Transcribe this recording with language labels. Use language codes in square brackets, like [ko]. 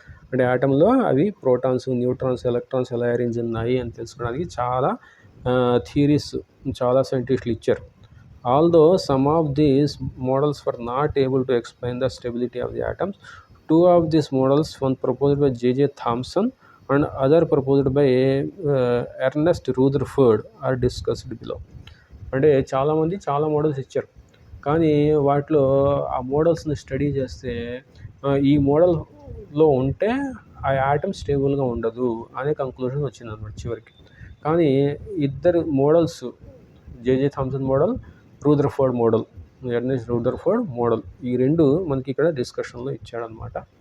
[te] అంటే ఆటంలో అవి protons, neutrons, electrons ఎలా అరేంజ్ ఉన్నాయి అని తెలుసుకోవడానికి చాలా థియరీస్ చాలా సైంటిస్టులు ఇచ్చారు. [en] Although some of these models were not able to explain the stability of the atoms, 2 of these models, one proposed by J.J. Thomson and other proposed by Ernest Rutherford, are discussed below. [te] అంటే చాలామంది చాలా models ఇచ్చారు, కానీ వాటిలో ఆ మోడల్స్ని study చేస్తే ఈ మోడల్లో ఉంటే ఆ యాటమ్ స్టేబుల్గా ఉండదు అనే కంక్లూజన్ వచ్చిందన్నమాట చివరికి. కానీ ఇద్దరు models, J J Thomson model, Rutherford model, Ernest Rutherford model, ఈ రెండు మనకి ఇక్కడ డిస్కషన్లో ఇచ్చాడనమాట.